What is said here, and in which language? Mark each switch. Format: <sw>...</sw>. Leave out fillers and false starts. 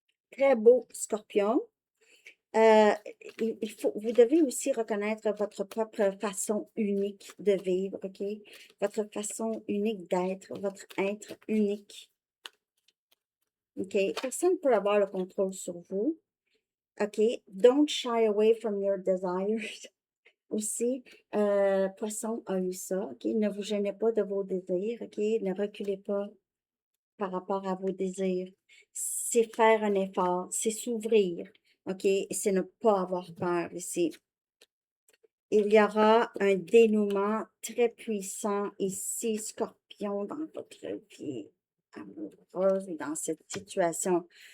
<fr>Très beau, Scorpion. Euh, vous devez aussi reconnaître votre propre façon unique de vivre, OK? Votre façon unique d'être, votre être unique, OK? Personne ne peut avoir le contrôle sur vous, OK?</fr> <en>Don't shy away from your desires.</en> <fr>Aussi, Poisson a eu ça, OK? Ne vous gênez pas de vos désirs, OK? Ne reculez pas par rapport à vos désirs. C'est faire un effort, c'est s'ouvrir. OK? C'est ne pas avoir peur ici. Il y aura un dénouement très puissant ici, Scorpion, dans votre vie amoureuse ou dans cette situation.</fr>